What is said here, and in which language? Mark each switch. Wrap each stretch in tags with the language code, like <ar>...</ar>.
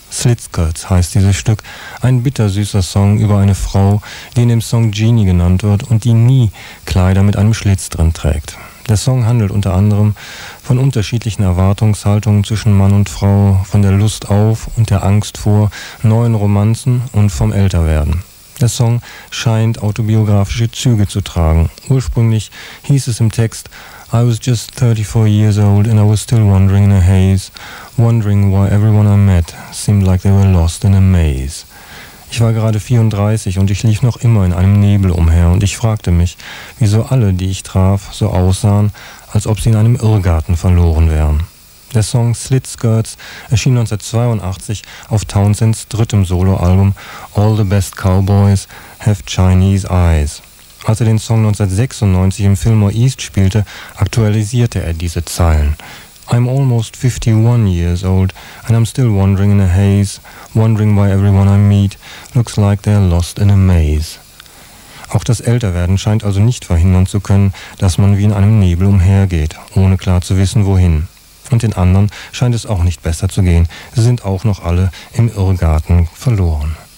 <de>Slit Skirts heißt dieses Stück, ein bittersüßer Song über eine Frau, die in dem Song Jeannie genannt wird und die nie Kleider mit einem Schlitz drin trägt. Der Song handelt unter anderem von unterschiedlichen Erwartungshaltungen zwischen Mann und Frau, von der Lust auf und der Angst vor neuen Romanzen und vom Älterwerden. Der Song scheint autobiografische Züge zu tragen. Ursprünglich hieß es im Text,</de> <en>I was just 34 years old and I was still wandering in a haze, wondering why everyone I met seemed like they were lost in a maze.</en> <de>Ich war gerade 34 und ich lief noch immer in einem Nebel umher und ich fragte mich, wieso alle, die ich traf, so aussahen, als ob sie in einem Irrgarten verloren wären. Der Song Slit Skirts erschien 1982 auf Townsends drittem Soloalbum All the Best Cowboys Have Chinese Eyes. Als er den Song 1996 im Fillmore East spielte, aktualisierte er diese Zeilen.</de> <en>I'm almost 51 years old and I'm still wandering in a haze, wondering why everyone I meet looks like they're lost in a maze.</en> <de>Auch das Älterwerden scheint also nicht verhindern zu können, dass man wie in einem Nebel umhergeht, ohne klar zu wissen, wohin. Und den anderen scheint es auch nicht besser zu gehen. Sie sind auch noch alle im Irrgarten verloren.</de>